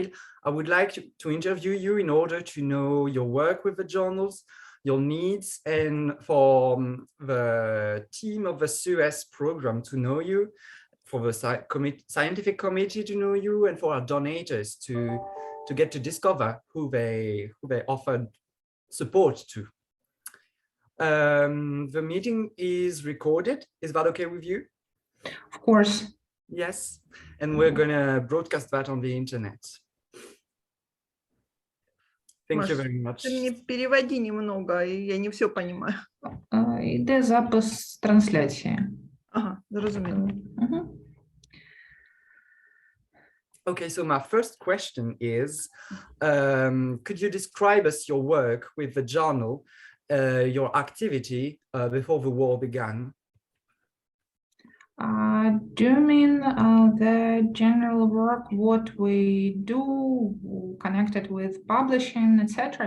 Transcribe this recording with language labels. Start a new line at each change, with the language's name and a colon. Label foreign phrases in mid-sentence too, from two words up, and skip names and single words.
English: I would like to interview you in order to know your work with the journals, your needs, and for the team of the SUS program to know you, for the scientific committee to know you, and for our donors to get to discover who they offered support to. The meeting is recorded. Is that okay with you? Of course. Yes, and we're gonna broadcast that on the internet. Thank you very much.
Russian: Ты мне переводи немного, я не все понимаю.
Ukrainian: Йде запис трансляції. Ага, зрозуміло.
English: Okay, so my first question is, could you describe us your work with the journal, your activity before the war began? Do you mean the general work, what we do connected with publishing, etc.?